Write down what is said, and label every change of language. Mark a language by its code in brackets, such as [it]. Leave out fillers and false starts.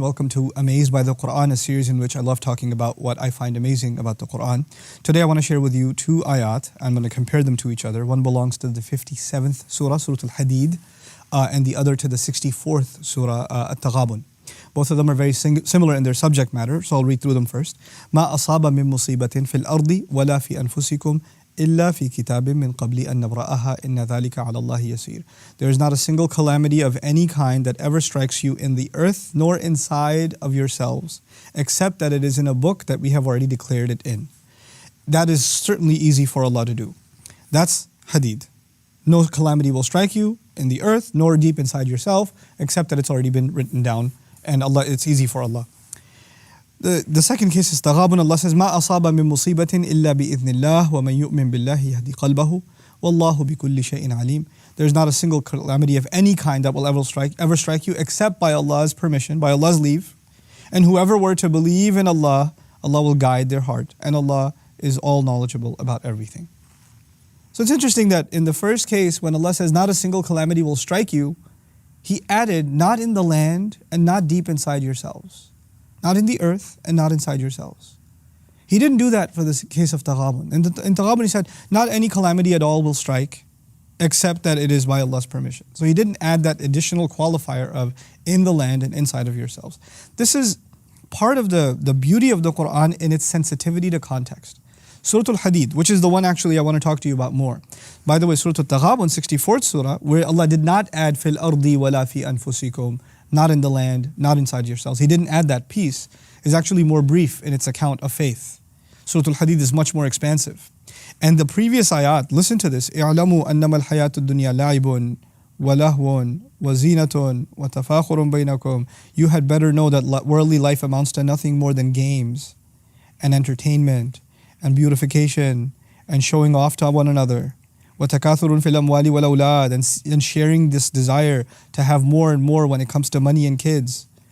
[en] Welcome to Amazed by the Quran, a series in which I love talking about what I find amazing about the Quran. Today I want to share with you two ayat. I'm going to compare them to each other. One belongs to the 57th surah, Surah Al-Hadid, and the other to the 64th surah, At-Taghabun. Both of them are very similar in their subject matter, so I'll read through them first. [ar] ما أصاب من مصيبة في الأرض ولا في أنفسكم إلا في كتاب من قبل أن نبرأها إن ذلك على الله يسير. [en] There is not a single calamity of any kind that ever strikes you in the earth nor inside of yourselves, except that it is in a book that we have already declared it in. That is certainly easy for Allah to do. That's Hadid. No calamity will strike you in the earth nor deep inside yourself, except that it's already been written down, and Allah, it's easy for Allah. The second case is Taghabun. Allah says, [ar] ما أصاب من مصيبة إلا بإذن الله ومن يؤمن بالله يهدي قلبه والله بكل شيء عليم. [en] There's not a single calamity of any kind that will ever strike you except by Allah's permission, by Allah's leave. And whoever were to believe in Allah, Allah will guide their heart. And Allah is all knowledgeable about everything. So it's interesting that in the first case, when Allah says not a single calamity will strike you, He added not in the land and not deep inside yourselves. Not in the earth and not inside yourselves. He didn't do that for the case of Taghabun. In Taghabun He said, not any calamity at all will strike except that it is by Allah's permission. So He didn't add that additional qualifier of in the land and inside of yourselves. This is part of the beauty of the Qur'an in its sensitivity to context. Surah Al-Hadid, which is the one actually I want to talk to you about more. By the way, Surah Al-Taghabun, 64th surah, where Allah did not add [ar] fil ardi wala fi anfusikum, [en] not in the land, not inside yourselves. He didn't add that piece. It's actually more brief in its account of faith. Surah Al-Hadid is much more expansive. And the previous ayat, listen to this. [ar] اعلموا أنما الحياة الدنيا لعب ولهو وزينة وتفاخر بينكم. [en] You had better know that worldly life amounts to nothing more than games and entertainment and beautification and showing off to one another. [ar] وَتَكَاثُرٌ فِي الْأَمْوَالِ وَالْأَوْلَادِ, [en] and sharing this desire to have more and more when it comes to money and kids.